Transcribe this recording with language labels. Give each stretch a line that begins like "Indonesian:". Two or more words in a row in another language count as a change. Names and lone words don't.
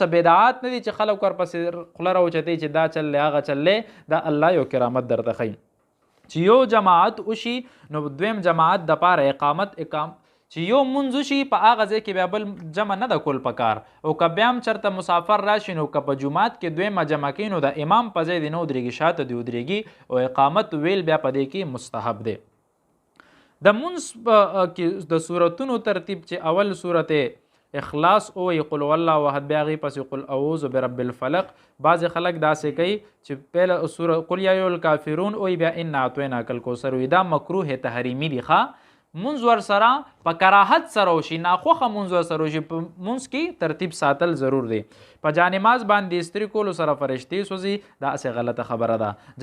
Pashto: څه بدعات نه دي چې خلک ورپسې خوله راوچتوي چې دا چللی هغه چللی دا الله یو کرامت درته ښیي چې یو جماعت وشي نو دویم جماعت دپاره اقامت چې یو مونځ وشي په هغه ځای کې بیا بل جمع نه ده کول پکار او که بیا هم چېرته مسافر راشي نو که په جومات کې دویمه جمع کوي نو د امام په ځای دې نه ودرېږي شاته دې ودرېږي او اقامت ویل بیا په دې کې مستحب دی د مونځ کې د صورتونو ترتیب چې اول صورت اخلاص او
Arabic: قل والله واحد
Pashto: بیا غي پس
Arabic: قل اعوذ برب الفلق
Pashto: بعض خلک داسې کوي چې پهله سوره
Arabic: قل یا ایها الکافرون
Pashto: او بیا
Arabic: انا اعطیناک الکوثر
Pashto: دا مکروه تحریمی دی ښه مونځ ورسره په کراهت سره وشي، ناخوښه مونځ ورسره وشي، په مونځ کې ترتیب ساتل ضرور دی. په جانماز باندې استری کولو سره فرشتې سوځي، دا هسې غلطه خبره ده.